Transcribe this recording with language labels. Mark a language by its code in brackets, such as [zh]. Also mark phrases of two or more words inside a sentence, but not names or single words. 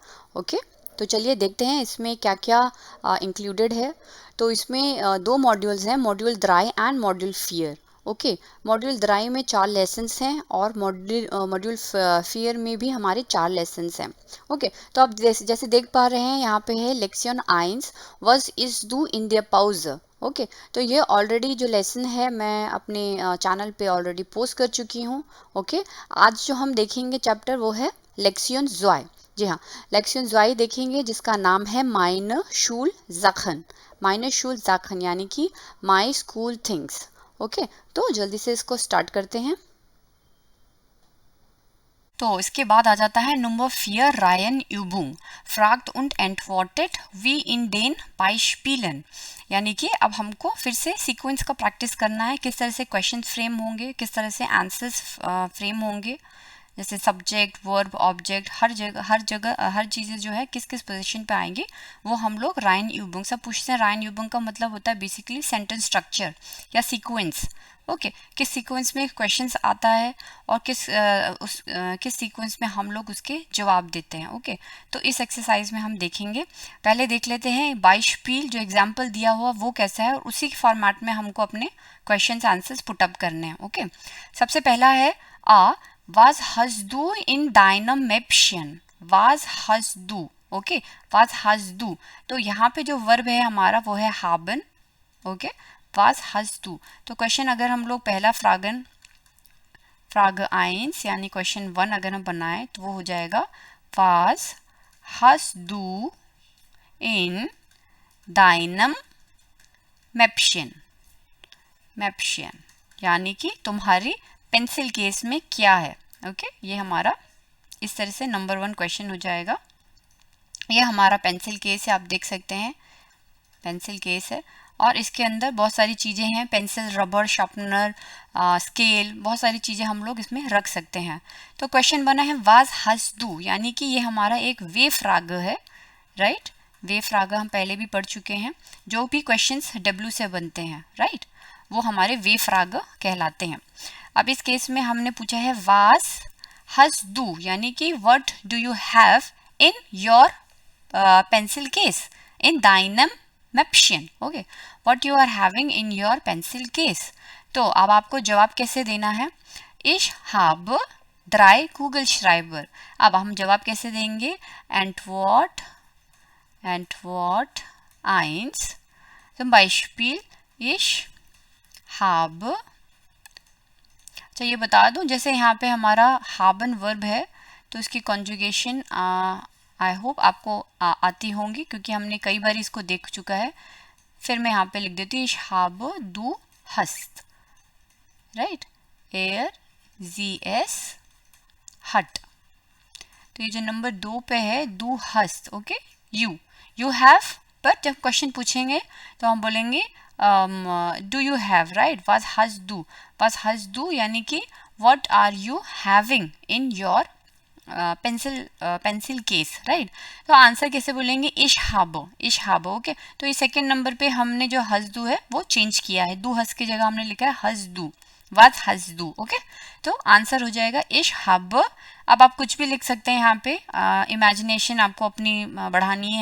[hi] ओके, तो चलिए देखते हैं इसमें क्या क्या इंक्लूडेड है। तो इसमें दो मॉड्यूल्स हैं, [de] Modul drei [hi] एंड [de] Modul vier. [hi] ओके, [de] Modul drei [hi] में 4 लेसन्स हैं और [de] Modul vier [hi] में भी हमारे 4 लेसन्स हैं। ओके, तो आप जैसे देख पा रहे हैं यहाँ पे है [de] Lektion eins वॉज इज डू इन द पाउज। [hi] ओके, तो ये ऑलरेडी जो लेसन है मैं अपने चैनल पे ऑलरेडी पोस्ट कर चुकी हूँ। ओके, आज जो हम देखेंगे चैप्टर वो है [de] Lektion zwei. [hi] जी हाँ, [de] Lektion zwei [hi] देखेंगे जिसका नाम है [de] meine Schulsachen. meine Schulsachen [hi] यानी कि [en] my school things. [hi] ओके, तो जल्दी से इसको स्टार्ट करते हैं। तो इसके बाद आ जाता है नंबर 4 [de] Reihenübung fragt [hi] und antwortet wie in den Beispielen। यानी कि अब हमको फिर से सीक्वेंस का प्रैक्टिस करना है, किस तरह से क्वेश्चन फ्रेम होंगे, किस तरह से आंसर्स फ्रेम होंगे, जैसे [en] subject verb object [hi] हर चीज़ें जो है किस किस पोजीशन पे आएंगे वो हम लोग [de] Reihenübung [hi] से पूछते हैं। [de] Reihenübung [hi] का मतलब होता है बेसिकली [en] sentence structure [hi] या सीक्वेंस। ओके, किस सीक्वेंस में क्वेश्चंस आता है और किस सीक्वेंस में हम लोग उसके जवाब देते हैं। ओके, तो इस एक्सरसाइज में हम देखेंगे। पहले देख लेते हैं बाइशपील जो एग्जाम्पल दिया हुआ वो कैसा है और उसी फॉर्मेट में हमको अपने [en] questions answers put up [hi] करने हैं। ओके, सबसे पहला है [de] was hast du in deinem Mäppchen? Was hast du? ओके, was hast du, [hi] तो यहाँ पे जो वर्ब है हमारा वो है haben। [de] ओके, was hast du, [hi] तो क्वेश्चन अगर हम लोग पहला [de] Frage eins [hi] यानी क्वेश्चन 1 अगर हम बनाए तो वो हो जाएगा [de] was hast du in deinem Mäppchen। [hi] मैप्शियन यानी कि तुम्हारी पेंसिल केस में क्या है। ओके, ये हमारा इस तरह से नंबर 1 क्वेश्चन हो जाएगा। ये हमारा [en] pencil case [hi] है, आप देख सकते हैं [en] pencil case [hi] है और इसके अंदर बहुत सारी चीज़ें हैं, पेंसिल, रबर, शार्पनर, स्केल, बहुत सारी चीज़ें हम लोग इसमें रख सकते हैं। तो क्वेश्चन बना है [de] was hast du, [hi] यानी कि ये हमारा एक [de] W-Frage [hi] है। राइट, [de] W-Frage [hi] हम पहले भी पढ़ चुके हैं। जो भी क्वेश्चंस डब्ल्यू से बनते हैं राइट, वो हमारे [de] W-Frage [hi] कहलाते हैं। अब इस केस में हमने पूछा है [de] was hast du, [hi] यानी कि [en] what do you have in your pencil case, [de] in deinem Mäppchen. [en] okay, what you are having in your pencil case. [hi] तो अब आपको जवाब कैसे देना है, [de] ich hab drei Kugelschreiber. [hi] अब हम जवाब कैसे देंगे, [de] Antwort 1 zum Beispiel ich habe। [hi] अच्छा, ये बता दूं जैसे यहाँ पे हमारा हाबन वर्ब है तो इसकी कॉन्जुगेशन [en] I hope [hi] आपको आती होंगी क्योंकि हमने कई बार इसको देख चुका है। फिर मैं यहाँ पे लिख देती हूँ [de] ich habe du hast। राइट, er, hat. [hi] तो ये जो नंबर 2 पे है [de] du hast. [hi] ओके, [en] you have, [hi] पर जब क्वेश्चन पूछेंगे तो हम बोलेंगे [en] do you have. [hi] राइट, [de] was hast du [hi] यानी कि [en] what are you having in your pencil case. [hi] राइट, तो आंसर कैसे बोलेंगे, [de] ich habe. [hi] ओके, तो ये सेकेंड नंबर पे हमने जो [de] hast du [hi] है वो चेंज किया है, [de] du hast [hi] की जगह हमने लिखा है [de] hast du, was hast du. [hi] ओके, तो आंसर हो जाएगा [de] ich hab. [hi] अब आप कुछ भी लिख सकते हैं यहाँ पे, इमेजिनेशन आपको अपनी बढ़ानी है।